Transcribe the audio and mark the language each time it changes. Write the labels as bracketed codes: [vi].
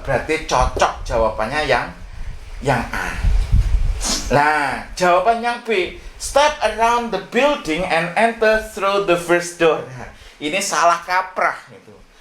[id] Berarti cocok jawabannya yang A. Nah, jawaban yang B, [en] step around the building and enter through the first door. [id] Nah, ini salah kaprah itu.